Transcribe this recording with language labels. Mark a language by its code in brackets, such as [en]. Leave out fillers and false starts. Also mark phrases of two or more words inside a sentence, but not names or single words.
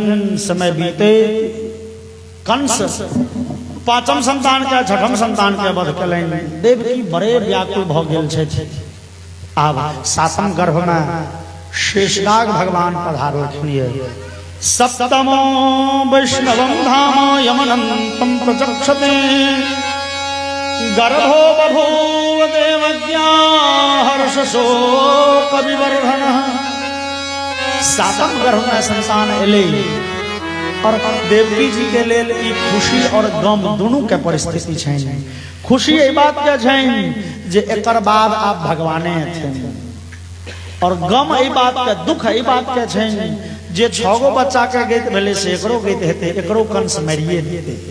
[mai] समय बीते कंस पांचम संतान के छठम संतान के वध कलनि। देवकी बड़े व्याकुल भ गेल छथि। आब सातम गर्भ में शेषनाग भगवान पधारलखिन। [sa] सप्तमो वैष्णवं धाम यमनन्तं प्रचक्षते गर्भो बभूव देवज्ञा हर्षशोक विवर्धनः। [mai] सातम गर्भ में संतान एले और देवकी जी के लेल ई खुशी और गम दोनों के परिस्थिति छनि। खुशी ए बात के छनि जे एकर बाद आप भगवाने छनि और गम ए बात के दुख ए बात के छनि जे 6 गो बच्चा के गति भेले से एकरो गति हेते एकरो कंस मरिए देते।